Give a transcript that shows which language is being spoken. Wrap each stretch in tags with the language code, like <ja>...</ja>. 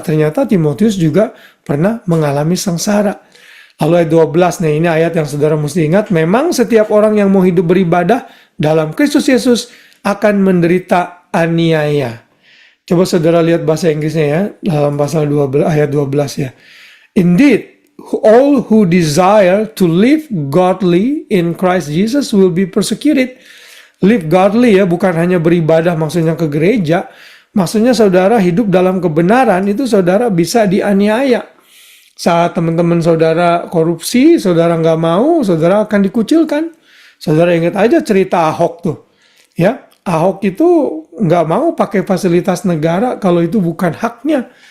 <id>Ternyata Timotius juga pernah mengalami sengsara. Lalu ayat 12, nah ini ayat yang saudara mesti ingat, memang setiap orang yang mau hidup beribadah dalam Kristus Yesus akan menderita aniaya. Coba saudara lihat bahasa Inggrisnya ya, dalam pasal 12 ayat 12 ya.</id> <en>Indeed, all who desire to live godly in Christ Jesus will be persecuted.</en> <id>Live godly ya, bukan hanya beribadah maksudnya ke gereja. Maksudnya saudara hidup dalam kebenaran itu saudara bisa dianiaya. Saat teman-teman saudara korupsi, saudara nggak mau, saudara akan dikucilkan. Saudara ingat aja cerita Ahok tuh. Ya, Ahok itu nggak mau pakai fasilitas negara kalau itu bukan haknya.</id>